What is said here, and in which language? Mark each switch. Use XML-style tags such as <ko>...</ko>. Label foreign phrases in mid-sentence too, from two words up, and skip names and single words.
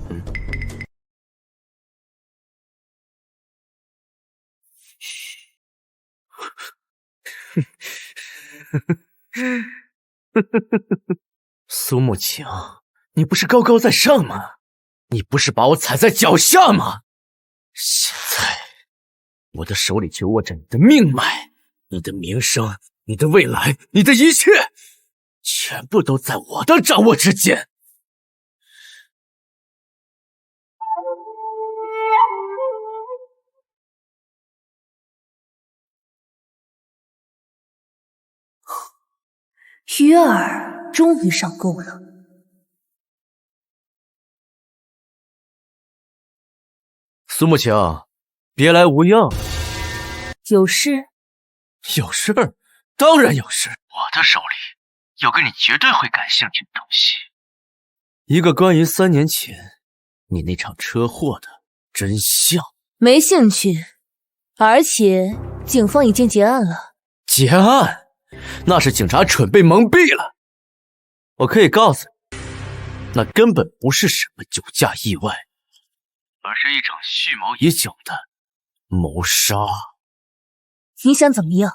<zh>蘇慕晴，你不是高高在上嗎？你不是把我踩在腳下嗎？現在，我的手裡就握着你的命脈，你的名聲，你的未來，你的一切，全部都在我的掌握之間。魚兒終於上鈎了。蘇慕晴，別來無恙。有事？有事？當然有事。我的手裡有個你絕對會感興趣的東西，一個關於3年前你那場車禍的真相。沒興趣， 而且警方已經結案了。結案？那是警察蠢被蒙蔽了。我可以告訴你，那根本不是什么酒驾意外，而是一场蓄谋已久的谋杀。你想怎么样？</zh>